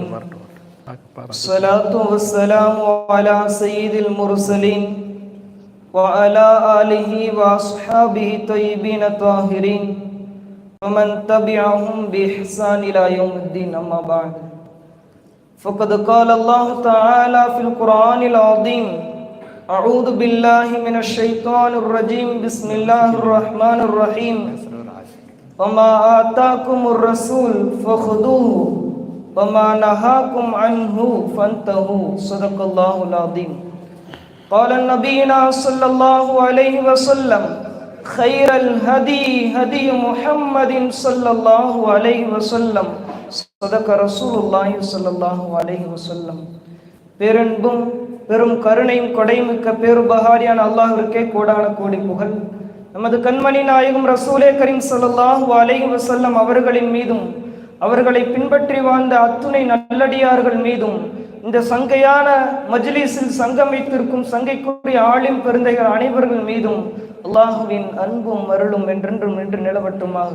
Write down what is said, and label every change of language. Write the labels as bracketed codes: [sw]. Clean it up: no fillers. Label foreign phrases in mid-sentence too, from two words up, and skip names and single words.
[ar] الصلاة والسلام على سيد المرسلين وعلى آله وأصحابه الطيبين الطاهرين ومن تبعهم بإحسان إلى يوم الدين. أما بعد. فقد قال الله تعالى في القرآن العظيم. أعوذ بالله من الشيطان الرجيم. بسم الله الرحمن الرحيم. وما آتاكم الرسول فخذوه وما نهاكم عنه فانتهوا. صدق الله العظيم. قال نبينا صلى الله عليه وسلم خير الهدي هدي محمد صلى الله عليه وسلم. صدق رسول الله صلى الله عليه وسلم. [ta] பேரன்பும் பெரும் கருணையும் கொடைமிக்க பேருபகாரியான அல்லாஹ்விற்கே கோடான கோடி புகழ். நமது கண்மணி நாயகம் ரசூலே கரீம் [ar] صلى الله عليه وسلم [ta] அவர்களின் மீதும் அவர்களை பின்பற்றி வாழ்ந்த அத்துணை நல்லடியார்கள் மீதும் இந்த சங்கையான மஜ்லிஸில் சங்கமித்திருக்கும் சங்கைக்குரிய ஆலிம் பெருந்தைகள் அனைவர்கள் மீதும் அல்லாஹுவின் அன்பும் அருளும் என்றென்றும் நின்று நிலவட்டுமாக.